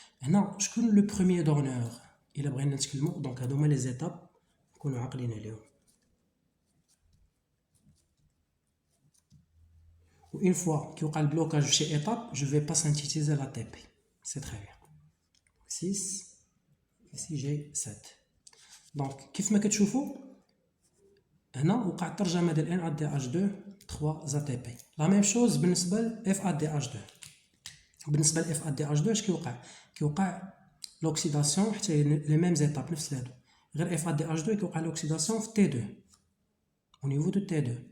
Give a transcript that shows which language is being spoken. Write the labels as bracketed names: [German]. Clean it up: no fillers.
[French] Maintenant, je connais le premier donneur. Il a pris donc à donner les étapes qu'on a appris. Une fois qu'il y a le blocage chez étape, je ne vais pas synthétiser l'ATP. C'est très bien. 6, ici j'ai 7. [Arabic] Donc, كيف ما كتشوفوا هنا وقع الترجمه ديال NADH2 3 ATP. لا ميم شوز بالنسبه ل FADH2. بالنسبه ل FADH2 اش كيوقع l'oxydation حتى [French] les mêmes étapes [Arabic] نفس هادو. غير FADH2 كيوقع l'oxydation في T2 [French] au niveau de T2.